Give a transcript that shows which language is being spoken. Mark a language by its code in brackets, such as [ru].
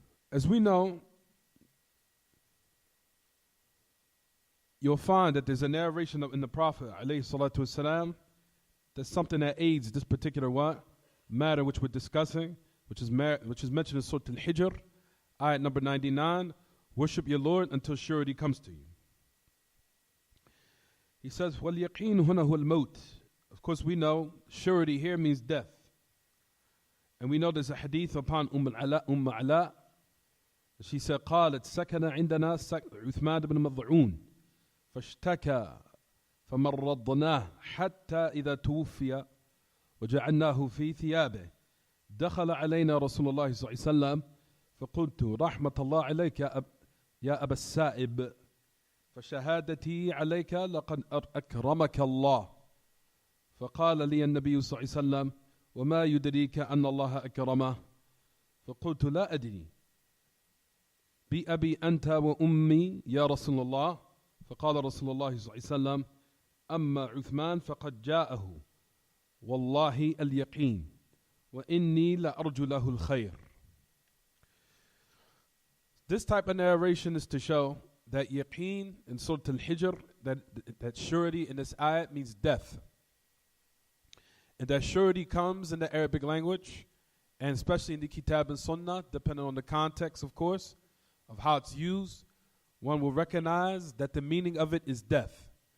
[en] As we know, you'll find that there's a narration in the Prophet ﷺ, that's something that aids this particular matter which we're discussing, which is mentioned in Surah Al-Hijr, ayat number 99. Worship your Lord until surety comes to you. He says, [ar] وَالْيَقِينُ هُنَا هُوَ الْمَوْتِ. [en] Of course, we know surety here means death. And we know there's a hadith upon Ala. She said, [ar] قالت سكن عندنا عثمان بن مضعون فاشتكى فمرضناه حتى إذا توفي وجعلناه في ثيابه دخل علينا رسول الله صلى الله عليه وسلم فقلت رحمة الله عليك يا أبا السائب فشهادتي عليك لقد أكرمك الله فقال لي النبي صلى الله عليه وسلم وما يدريك أن الله أكرمه فقلت لا أدري بأبي أنت وأمي يا رسول الله فقال رسول الله صلى الله عليه وسلم أما عثمان فقد جاءه والله اليقين وإني لأرجو له الخير. [en] This type of narration is to show that yaqeen in Surah Al-Hijr, that surety in this ayat means death. And that surety comes in the Arabic language, and especially in the Kitab and Sunnah, depending on the context, of course, of how it's used, one will recognize that the meaning of it is death.